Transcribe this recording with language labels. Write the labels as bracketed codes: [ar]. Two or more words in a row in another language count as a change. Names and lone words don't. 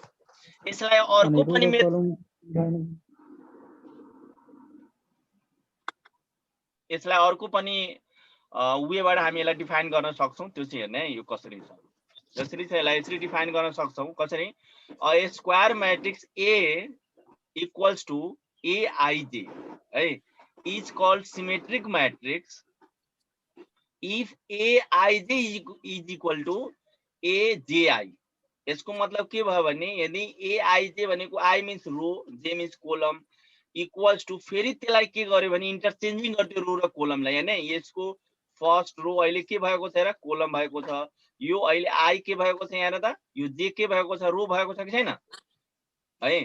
[ne] यसलाई अर्को पनि वेबाट हामी यसलाई डिफाइन गर्न सक्छौं। त्यो चाहिँ हेर्ने यो कसरी छ। जसरी चाहिँ यसलाई यसरी डिफाइन गर्न सक्छौं, कसरी, [en] a square matrix A equals to Aij hai is called symmetric matrix if Aij is equal to Aji. [ne] यसको मतलब के भयो भने यदि Aij भनेको [en] I means row, J means column, equals to [ne] फेरि त्यसलाई के गर्यो भने इन्टरचेन्जिङ गर्दियो रो र कोलमलाई हैन। यसको [en] first row [ne] अहिले के भएको छ र, कोलम भएको छ। यो अहिले I के भएको छ यहाँ त, यो J के भएको छ, रो भएको छ कि छैन है।